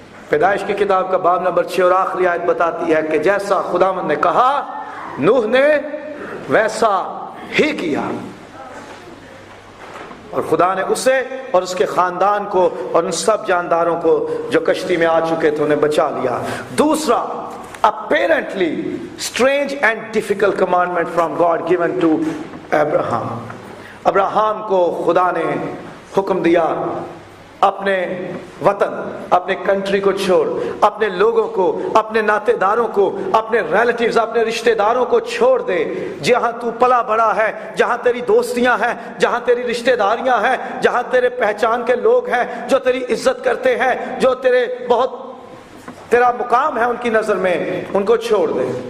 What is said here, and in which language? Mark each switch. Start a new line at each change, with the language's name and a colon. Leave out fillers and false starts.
Hindi: पैदाइश की किताब का बाब नंबर 6 और आखिरी आयत बताती है कि जैसा खुदावंद ने कहा नूह ने वैसा ही किया, और खुदा ने उसे और उसके खानदान को और उन सब जानदारों को जो कश्ती में आ चुके थे उन्हें बचा लिया।
English: दूसरा, apparently strange and difficult commandment from God given to Abraham।
Hindi: Abraham को खुदा ने हुक्म दिया अपने वतन, अपने कंट्री को छोड़, अपने लोगों को, अपने नातेदारों को, अपने रिलेटिव्स, अपने रिश्तेदारों को छोड़ दे। जहां तू पला बड़ा है, जहां तेरी दोस्तियां हैं, जहां तेरी रिश्तेदारियां हैं, जहां तेरे पहचान के लोग हैं, जो तेरी इज्जत करते हैं, जो तेरे बहुत तेरा मुकाम है उनकी नजर में, उनको छोड़ दे।